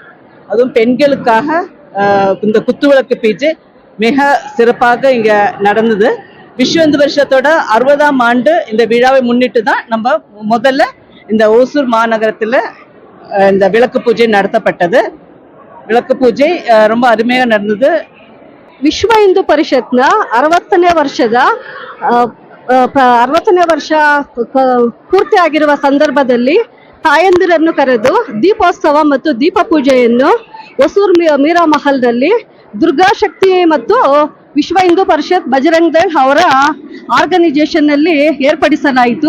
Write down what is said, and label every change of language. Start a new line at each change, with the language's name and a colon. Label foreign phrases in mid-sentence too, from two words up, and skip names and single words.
Tamil: அதுவும் பெண்களுக்காக இந்த குத்துவிளக்கு பூஜை மிக சிறப்பாக இங்க நடந்தது. விஸ்வ இந்து பரிஷத்தோட 60ஆம் ஆண்டு இந்த விழாவை முன்னிட்டு தான் நம்ம முதல்ல இந்த ஓசூர் மாநகரத்துல இந்த விளக்கு பூஜை நடத்தப்பட்டது. விளக்கு பூஜை ரொம்ப
Kannada: ಅರುಮೆಯಾಗಿ ನಡೆದಿದೆ. ವಿಶ್ವ ಹಿಂದೂ ಪರಿಷತ್ನ 60ನೇ ವರ್ಷ ಪೂರ್ತಿ ಆಗಿರುವ ಸಂದರ್ಭದಲ್ಲಿ ತಾಯಂದಿರನ್ನು ಕರೆದು ದೀಪೋತ್ಸವ ಮತ್ತು ದೀಪ ಪೂಜೆಯನ್ನು ಹೊಸೂರು ಮೀರಾ ಮಹಲ್ನಲ್ಲಿ ದುರ್ಗಾಶಕ್ತಿ ಮತ್ತು ವಿಶ್ವ ಹಿಂದೂ ಪರಿಷತ್ ಬಜರಂಗ್ ದಳ್ ಅವರ ಆರ್ಗನೈಸೇಷನ್ ನಲ್ಲಿ ಏರ್ಪಡಿಸಲಾಯಿತು.